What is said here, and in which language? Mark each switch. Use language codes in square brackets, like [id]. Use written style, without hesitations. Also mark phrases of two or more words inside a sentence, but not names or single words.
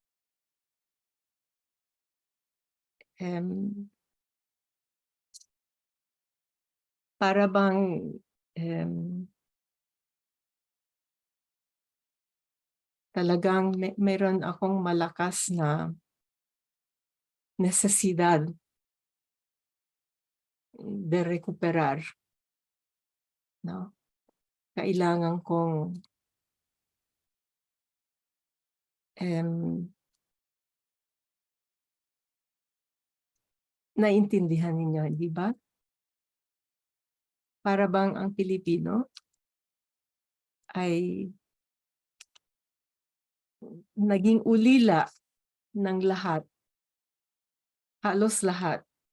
[tl] para bang talagang meron akong malakas na [es] necesidad de recuperar, no? [tl] Kailangan kong naintindihan ninyo, di ba? Para bang ang Pilipino ay naging ulila ng lahat, halos lahat.